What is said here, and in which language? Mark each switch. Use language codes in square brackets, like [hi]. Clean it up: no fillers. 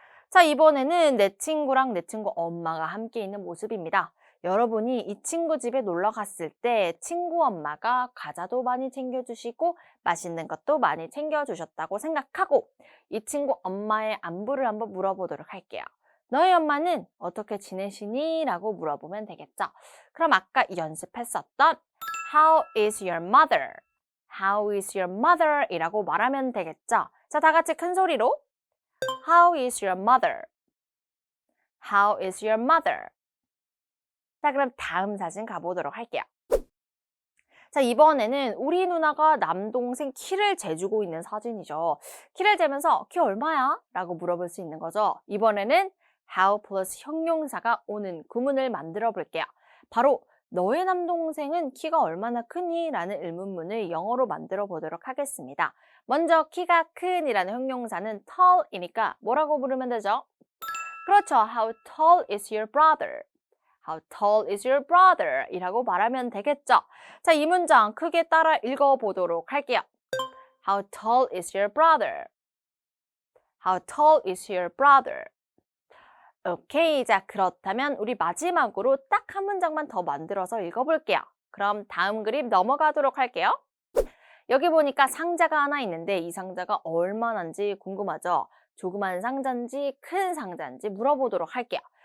[ko] 자, 이번에는 내 친구랑 내 친구 엄마가 함께 있는 모습입니다. 여러분이 이 친구 집에 놀러 갔을 때 친구 엄마가 과자도 많이 챙겨주시고 맛있는 것도 많이 챙겨주셨다고 생각하고 이 친구 엄마의 안부를 한번 물어보도록 할게요. 너희 엄마는 어떻게 지내시니? 라고 물어보면 되겠죠. 그럼 아까 연습했었던 [en] How is your mother? How is your mother? [ko] 이라고 말하면 되겠죠. 자, 다 같이 큰 소리로 [en] How is your mother? How is your mother? [ko] 자, 그럼 다음 사진 가보도록 할게요. 자, 이번에는 우리 누나가 남동생 키를 재주고 있는 사진이죠. 키를 재면서 키 얼마야? 라고 물어볼 수 있는 거죠. 이번에는 how 플러스 형용사가 오는 구문을 만들어 볼게요. 바로 너의 남동생은 키가 얼마나 크니? 라는 의문문을 영어로 만들어 보도록 하겠습니다. 먼저 키가 큰 이라는 형용사는 tall이니까 뭐라고 부르면 되죠? 그렇죠. [en] How tall is your brother? How tall is your brother? [ko] 이라고 말하면 되겠죠. 자, 이 문장 크게 따라 읽어보도록 할게요. [en] How tall is your brother? How tall is your brother? [ko] 오케이. 자, 그렇다면 우리 마지막으로 딱 한 문장만 더 만들어서 읽어볼게요. 그럼 다음 그림 넘어가도록 할게요. 여기 보니까 상자가 하나 있는데 이 상자가 얼마나인지 궁금하죠? 조그만 상자인지 큰 상자인지 물어보도록 할게요.